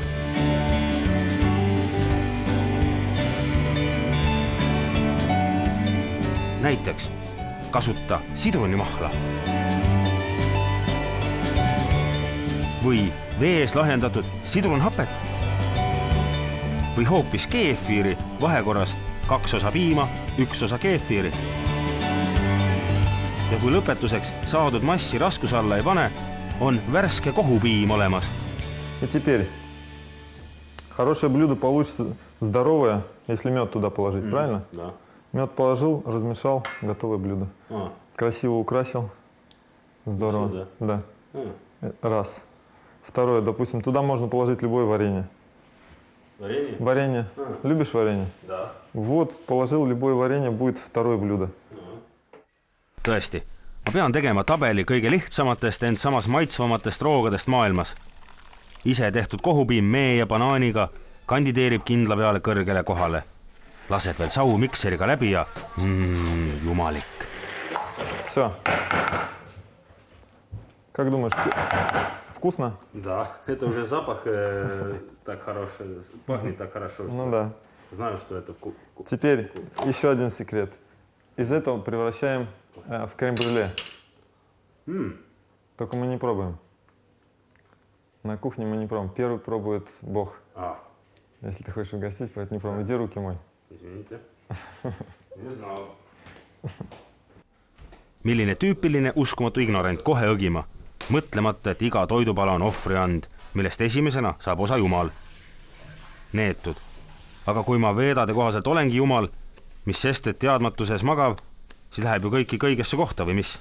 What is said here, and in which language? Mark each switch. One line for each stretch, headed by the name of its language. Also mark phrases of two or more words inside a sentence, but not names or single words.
Estonian: Näiteks kasuta sidrunimahla või vees lahjendatud sidrunhapet või hoopis keefiiri vahekorras 2 osa piima, 1 osa keefiiri. Ja kui lõpetuseks saadud massi raskuse alla ei pane, on värske kohupiim olemas.
Russian: И теперь хорошее блюдо получится здоровое, если мед туда положить, правильно? Да. Мед положил, размешал, готовое блюдо. Красиво украсил. Здорово. Красиво, да? Раз. Второе, допустим, туда можно положить любое варенье. Варенье? Варенье. Любишь варенье? Да. Вот, положил любое варенье, будет второе блюдо.
Estonian: Tõesti, ma pean tegema tabeli kõige lihtsamatest, ent samas maitsvamatest roogadest maailmas. Ise tehtud kohupiim mee ja banaaniga kandideerib kindla peale kõrgele kohale. Lased veel sau mikseriga läbi ja jumalik.
Russian: Все. Как думаешь, вкусно? Да, это уже запах так хороший, пахнет так хорошо. Ну да. Знаю, что это Теперь еще один секрет. Из этого превращаем в крем-брюле. Только мы не пробуем. На кухне мы не пробуем. Первый пробует Бог. Если ты хочешь угостить, поэтому не пробуем. Иди руки мой. Извините. Не знал.
Estonian: Milline tüüpiline uskumatu ignorant kohe õgima, mõtlemata, et iga toidupala on ohvriand, millest esimesena saab osa Jumal. Neetud. Aga kui ma veedade kohaselt olengi Jumal, mis sest, et teadmatuses magav, siis läheb ju kõiki kõigesse kohta või mis?